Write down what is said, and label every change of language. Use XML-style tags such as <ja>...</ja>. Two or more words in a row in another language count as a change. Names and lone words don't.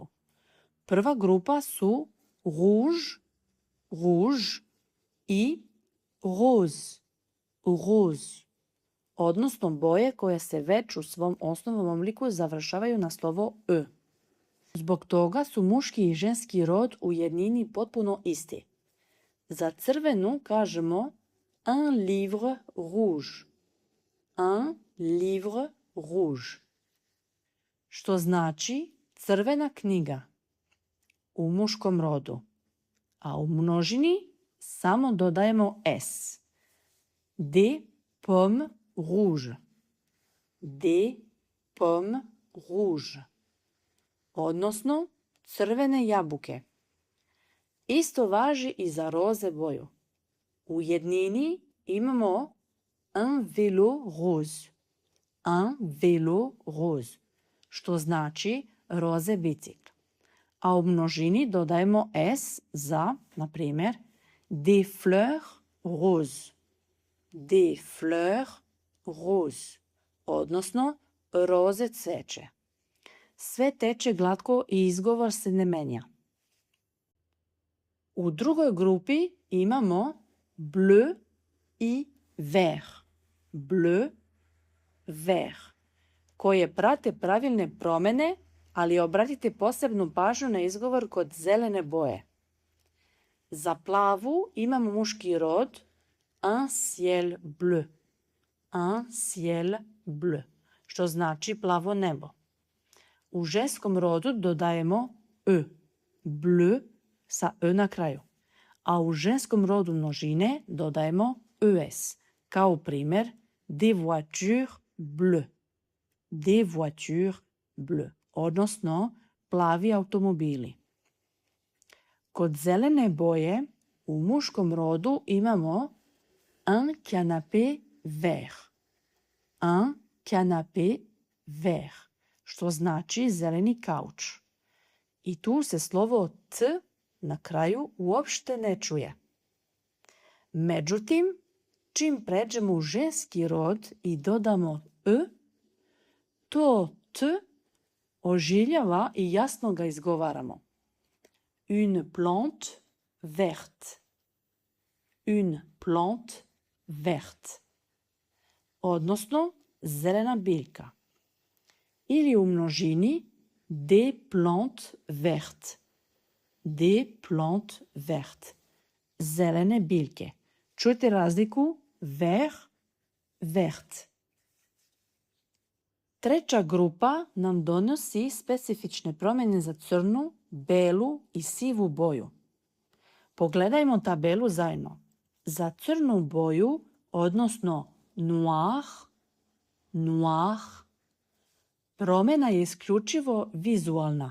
<sr>Prva grupa su</sr> <fr>rouge, rouge</fr> <sr>i</sr> <fr>rose, rose,</fr> <sr>odnosno boje koje se već u svom osnovnom obliku završavaju na slovo E. Zbog toga su muški i ženski rod u jednini potpuno isti. Za crvenu kažemo</sr> <fr>un livre rouge, un livre rouge,</fr> <sr>što znači crvena knjiga u muškom rodu, a u množini samo dodajemo S.</sr> <fr>Des pommes rouges, des pommes rouges,</fr> <sr>odnosno crvene jabuke. Isto važi i za roze boju. U jednini imamo</sr> <fr>un vélo rose, un vélo rose,</fr> <sr>što znači roze bicikl. A u množini dodajemo S za, na primjer,</sr> <fr>des fleurs roses, des fleurs roses,</fr> <sr>odnosno roze cveće. Sve teče glatko i izgovor se ne menja. U drugoj grupi imamo bleu i vert,</sr> <fr>bleu, vert,</fr> <sr>koje prate pravilne promjene, ali obratite posebnu pažnju na izgovor kod zelene boje. Za plavu imamo muški rod</sr> <fr>un ciel bleu, un ciel bleu,</fr> <sr>što znači plavo nebo. U ženskom rodu dodajemo E, bleu sa E na kraju, a u ženskom rodu množine dodajemo ES, kao primjer</sr> <fr>des voitures bleues, des voitures bleues,</fr> <sr>odnosno plavi automobili. Kod zelene boje u muškom rodu imamo</sr> <fr>un canapé vert, un canapé vert,</fr> <sr>što znači zeleni kauč. I tu se slovo T na kraju uopšte ne čuje. Međutim, čim pređemo u ženski rod i dodamo E, to T ožiljava i jasno ga izgovaramo.</sr> <fr>Une plante verte, une plante verte,</fr> <sr>odnosno zelena biljka. Ili u množini</sr> <fr>des plantes vertes, des plantes vertes,</fr> <sr>zelene biljke. Čujete razliku?</sr> <fr>Vert, vert.</fr> <sr>Treća grupa nam donosi specifične promjene za crnu, belu i sivu boju. Pogledajmo tabelu zajedno. Za crnu boju, odnosno</sr> <fr>noir, noir,</fr> <sr>promjena je isključivo vizualna.</sr>